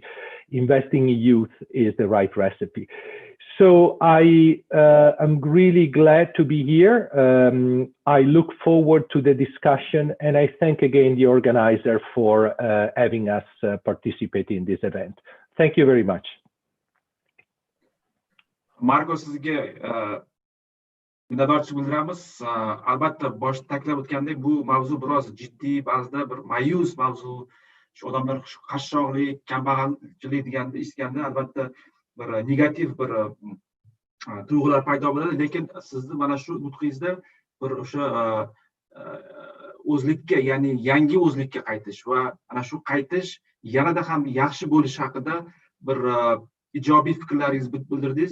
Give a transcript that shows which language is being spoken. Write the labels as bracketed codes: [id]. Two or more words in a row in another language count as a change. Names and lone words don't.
[en] Investing in youth is the right recipe. So I am really glad to be here. I look forward to the discussion, and I thank again the organizer for having us participate in this event. Thank you very much. [uz] Marko, sizga minnatdorchilik bildiramiz. Albatta boshda ta'kidlab o'tgandek, bu mavzu biroz jiddiy, ba'zida bir ma'yus mavzu. Shu odamlar qashshoqlik, kambag'alchilik deganda eshitganda albatta bir negativ bir tuyg'ular paydo bo'ladi, lekin sizni mana shu nutqingizda bir o'sha o'zlikka, ya'ni yangi o'zlikka qaytish va ana shu qaytish yanada ham yaxshi bo'lishi haqida bir ijobiy fikrlaringizni bildirdingiz.